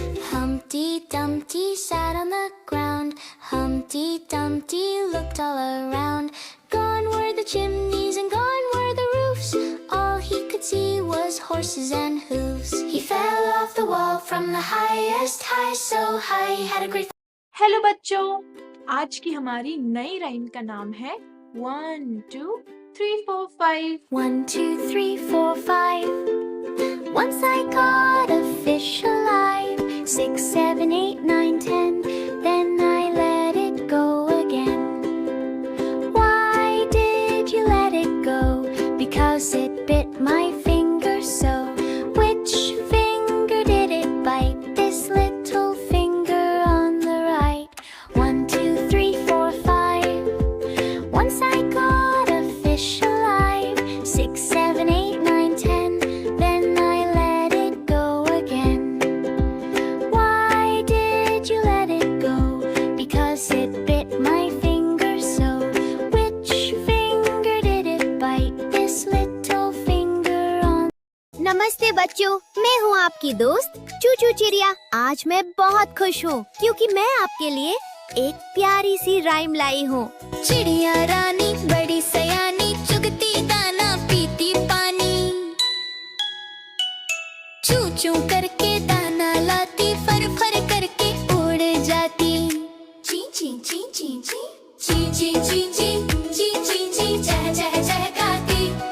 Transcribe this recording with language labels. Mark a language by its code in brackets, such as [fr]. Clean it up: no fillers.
[en] Humpty Dumpty sat on the ground. Humpty Dumpty looked all around. Gone were the chimneys and gone were the roofs. All he could see was horses and hooves. He fell off the wall from the highest high, so high he had a great. [hi] Hello बच्चों, आज की हमारी नई rhyme का नाम है 1 2 3 4 5. [en] 1, 2, 3, 4, 5. Once I caught a fish alive. 6, 7, 8, 9, 10. Then I let it go again. Why did you let it go? Because it bit my finger so. Which finger did it bite? This little finger on the right. 1, 2, 3, 4, 5. Once I caught a fish alive. 6, 7, 8, 9, 10. Then I let it go again. Why did you let it go? Because it bit my finger so. Which finger did it bite? This little finger on. [hi] नमस्ते बच्चों, मैं हूँ आपकी दोस्त चूचू चिड़िया। आज मैं बहुत खुश हूँ क्योंकि मैं आपके लिए एक प्यारी सी राइम लाई हूँ। चिड़िया रानी बड़ी सयानी, चुगती दाना पीती पानी। चू चू करके दाना लाती, फर फर करके उड़ जाती। ची ची ची ची ची ची ची ची ची ची ची ची चह चह चहकाती।